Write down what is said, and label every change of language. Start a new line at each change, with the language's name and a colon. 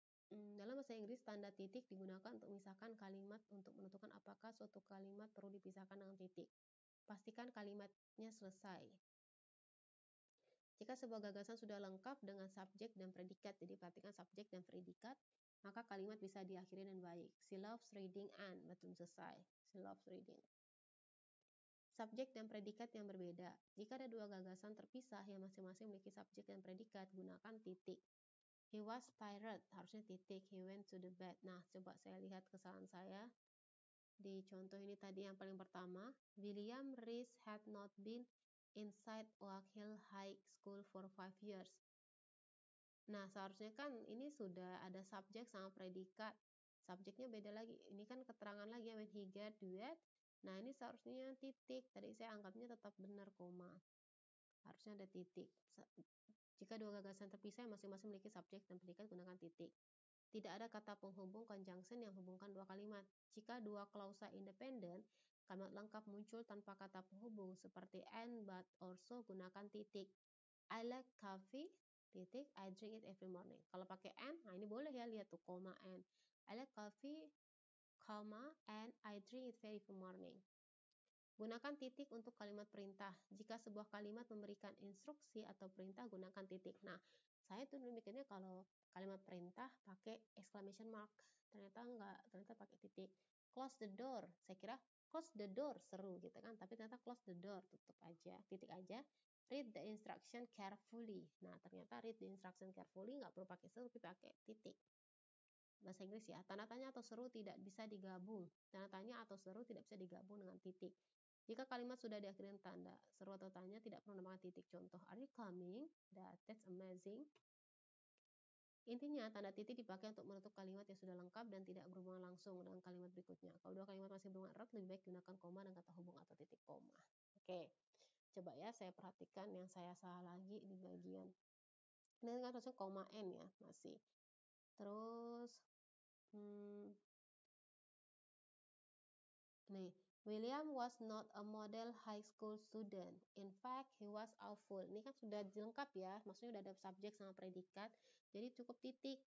Indonesian: Dalam bahasa Inggris, tanda titik digunakan untuk memisahkan kalimat untuk menentukan apakah suatu kalimat perlu dipisahkan dengan titik. Pastikan kalimatnya selesai. Jika sebuah gagasan sudah lengkap dengan subjek dan predikat, jadi perhatikan subjek dan predikat, maka kalimat bisa diakhiri dengan baik.
English: She loves reading and,
Indonesian: belum selesai.
English: She loves reading.
Indonesian: Subjek dan predikat yang berbeda. Jika ada dua gagasan terpisah yang masing-masing memiliki subjek dan predikat, gunakan titik.
English: He was tired,
Indonesian: harusnya titik.
English: He went to the bed.
Indonesian: Nah, coba saya lihat kesalahan saya. Di contoh ini tadi yang paling pertama,
English: William Rees had not been inside Oak Hill High School for 5 years.
Indonesian: Nah, seharusnya kan ini sudah ada subjek sama predikat. Subjeknya beda lagi. Ini kan keterangan lagi ya,
English: when he get wet.
Indonesian: Nah, ini seharusnya titik. Tadi saya anggapnya tetap benar koma. Harusnya ada titik. Jika dua gagasan terpisah masing-masing memiliki subjek dan predikat, gunakan titik. Tidak ada kata penghubung conjunction yang hubungkan dua kalimat. Jika dua klausa independen, kalimat lengkap muncul tanpa kata penghubung seperti and, but, or so, gunakan titik.
English: I like coffee,
Indonesian: titik,
English: I drink it every morning.
Indonesian: Kalau pakai and, nah ini boleh ya, lihat tuh, koma and.
English: I like coffee, comma, and I drink it every morning.
Indonesian: Gunakan titik untuk kalimat perintah. Jika sebuah kalimat memberikan instruksi atau perintah, gunakan titik. Nah, saya tuh dulu mikirnya kalau kalimat perintah pakai exclamation mark. Ternyata enggak, ternyata pakai titik.
English: Close the door.
Indonesian: Saya kira
English: close the door
Indonesian: seru gitu kan, tapi ternyata close the door, tutup aja, titik aja.
English: Read the instruction carefully.
Indonesian: Nah, ternyata
English: read the instruction carefully
Indonesian: nggak perlu pakai seru, tapi pakai titik. Bahasa Inggris ya, tanda tanya atau seru tidak bisa digabung. Tanda tanya atau seru tidak bisa digabung dengan titik. Jika kalimat sudah diakhiri dengan tanda seru atau tanya, tidak perlu menambahkan titik. Contoh,
English: are you coming? That's amazing.
Indonesian: Intinya, tanda titik dipakai untuk menutup kalimat yang sudah lengkap dan tidak berhubungan langsung dengan kalimat berikutnya. Kalau dua kalimat masih berhubungan erat, lebih baik gunakan koma dan kata hubung atau titik koma. Oke, coba ya saya perhatikan yang saya salah lagi di bagian. Ini kan harusnya koma N ya, masih. Terus, nih,
English: William was not a model high school student. In fact, he was awful.
Indonesian: Ini kan sudah lengkap ya, maksudnya udah ada subjek sama predikat. Jadi cukup titik.